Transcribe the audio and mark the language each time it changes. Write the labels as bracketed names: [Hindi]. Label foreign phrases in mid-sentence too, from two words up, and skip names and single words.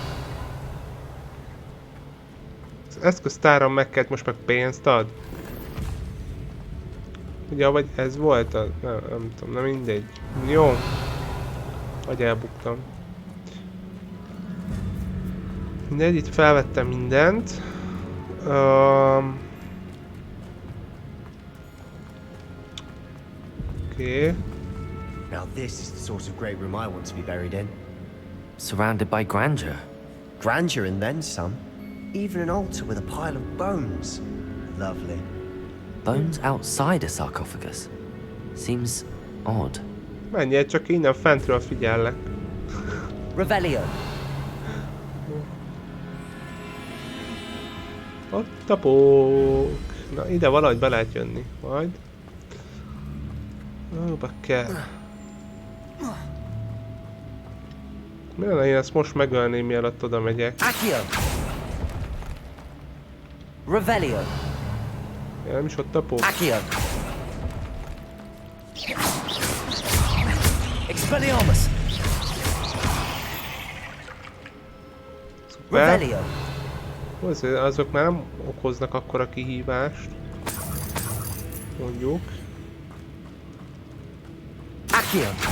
[Hungarian] Az eszköztáram meg kellett, most meg pénzt ad. Ugye, vagy ez volt? Nem tudom, nem mindegy. Jó. Vagy elbuktam. Mindegy, itt felvettem mindent. [English] Okay. Now this is the sort of great room I want to be buried in. Surrounded by grandeur. Grandeur and then some. Even an altar with a pile of bones. Lovely. Bones outside a sarcophagus? Seems odd. [Hungarian] Menjél, csak innen fentről figyellek. Revelio. Ott a pók. Na, ide valahogy be lehet jönni. Majd. Ó, bakker. Mi lenne, én ezt most megölném, mielőtt oda megyek? Accio. Revelio. Ja, nem is ott a pók. Accio. Expelliarmus. Revelio. Azok már nem okoznak akkora kihívást. Mondjuk. Accio.